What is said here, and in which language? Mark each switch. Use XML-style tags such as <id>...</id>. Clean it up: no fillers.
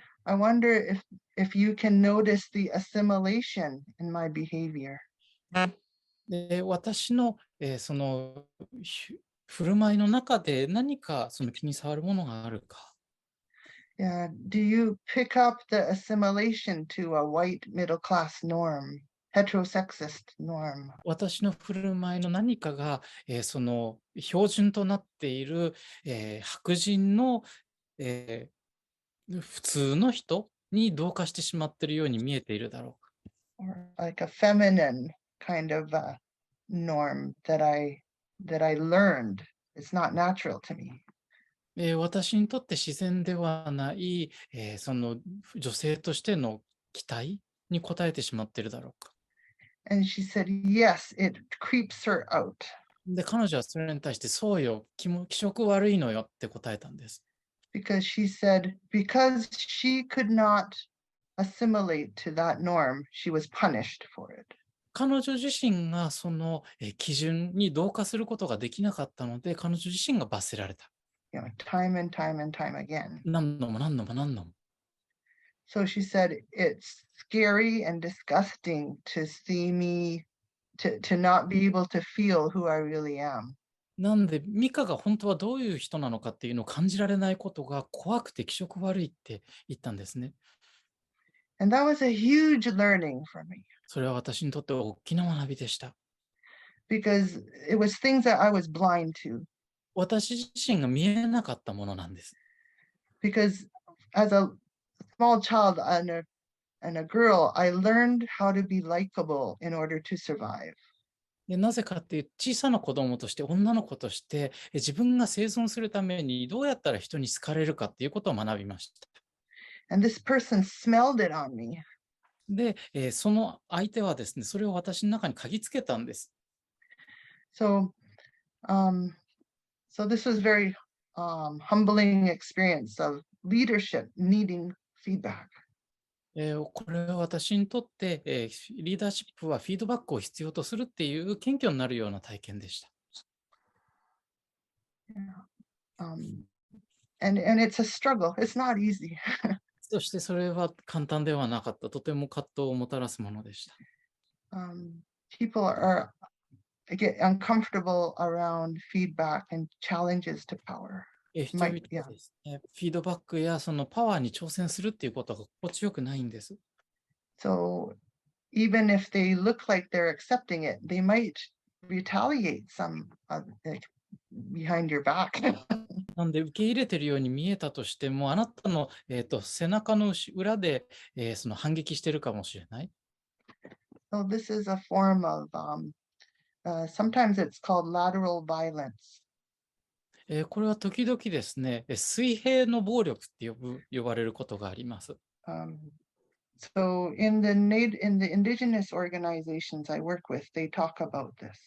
<en>I wonder if you can notice the assimilation in my behavior.</en> <ja>で、私の、その振る舞いの中で何かその気に障るものがあるか。</ja> <en>Yeah, do you pick up the assimilation to a white middle class norm, heterosexist norm?</en> <ja>私の振る舞いの何かが、その標準となっている、白人の、普通の人に同化してしまっているように見えているだろうか。</ja> <en>Or like a feminine kind of norm that I learned. It's not natural to me.</en> <ja>私にとって自然ではない、その女性としての期待に応えてしまっているだろうか。</ja> <en>And she said, yes, it creeps her out.</en> <ja>で、彼女はそれに対して、そうよ、気色悪いのよって答えたんです。</ja> <en>Because she said, because she could not assimilate to that norm, she was punished for it.</en> <ja>彼女自身がその基準に同化することができなかったので、彼女自身が罰せられた。</ja> <en>time and time and time again.</en> <ja>何度も何度も何度も。</ja> <en>So she said, it's scary and disgusting to see me, to not be able to feel who I really am.</en> <ja>なんで、ミカが本当はどういう人なのかっていうのを感じられないことが怖くて気色悪いって言ったんですね。</ja> <en>And that was a huge learning for me.</en> <ja>それは私にとって大きな学びでした。</ja> <en>Because it was things that I was blind to.</en> <ja>私自身が見えなかったものなんです。</ja> <en>Because as a small child and a girl, I learned how to be likable in order to survive.</en> <ja>でなぜかっていう小さな子供として女の子として自分が生存するためにどうやったら人に好かれるかっていうことを学びました。</ja> <en>And this person smelled it on me.</en> <ja>で、その相手はですね、それを私の中に嗅ぎつけたんです。</ja> <en>So this was very humbling experience of leadership needing feedback.</en> <ja>これは私にとって、リーダーシップはフィードバックを必要とするっていう謙虚になるような体験でした。</ja> <en>And it's a struggle. It's not easy.</en> <ja>そしてそれは簡単ではなかった。とても葛藤をもたらすものでした。</ja> <en>People get uncomfortable around feedback and challenges to power.</en> <ja>人々はですね、フィードバックやそのパワーに挑戦するっていうことが心地よくないんです。</ja> <en>So even if they look like they're accepting it, they might retaliate some behind your back.</en> <ja>なんで受け入れているように見えたとしても、あなたの、背中の裏で、その反撃しているかもしれない。</ja> <en>So this is a form of, sometimes it's called lateral violence.</en> <ja>これは時々ですね、水平の暴力って呼ばれることがあります。</ja> <en>So in the indigenous organizations I work with, they talk about this.</en>